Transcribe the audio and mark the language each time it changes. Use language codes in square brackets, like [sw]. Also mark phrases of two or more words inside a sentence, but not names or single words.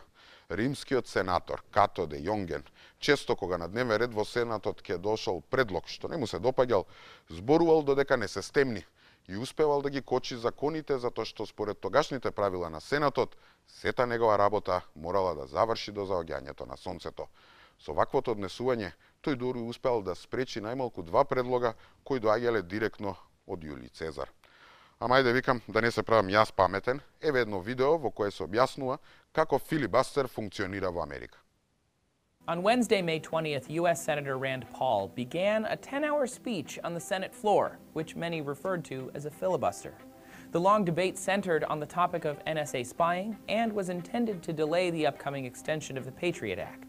[mk] Римскиот сенатор Като де Јонген, често кога на дневен ред во сенатот ќе дошол предлог што не му се допаѓал, зборувал додека не се стемни и успевал да ги кочи законите затоа што според тогашните правила на сенатот, сета негова работа морала да заврши до заоѓањето на сонцето. Со ваквото однесување, тој дури успел да спречи најмалку 2 предлога кои доаѓале директно од Јулиј Цезар. Ама ајде викам да не се правам јас паметен, еве едно видео во кое се објаснува како филибастер функционира во Америка. [en] On Wednesday, May 20th, U.S. Senator Rand Paul began a 10-hour speech on the Senate floor, which many referred to as a filibuster. The long debate centered on the topic of NSA spying and was intended to delay the upcoming extension of the Patriot Act.